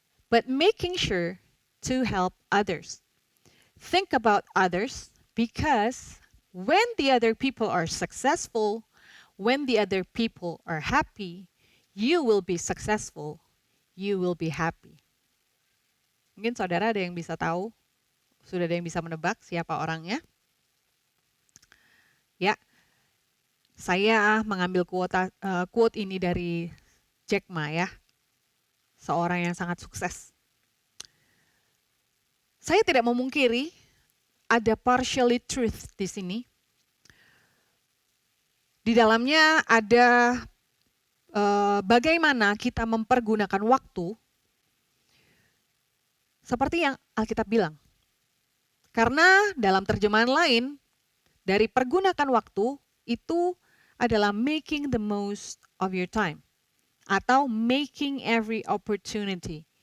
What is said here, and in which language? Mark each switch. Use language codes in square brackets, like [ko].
[en] but making sure to help others. Think about others because when the other people are successful, when the other people are happy, you will be successful, you will be happy. [id] Mungkin saudara ada yang bisa tahu, sudah ada yang bisa menebak siapa orangnya? Ya, saya mengambil quote ini dari Jack Ma ya, seorang yang sangat sukses. Saya tidak memungkiri ada partially truth di sini. Di dalamnya ada bagaimana kita mempergunakan waktu seperti yang Alkitab bilang. Karena dalam terjemahan lain, dari pergunakan waktu itu adalah [en] making the most of your time. [id] Atau [en] making every opportunity.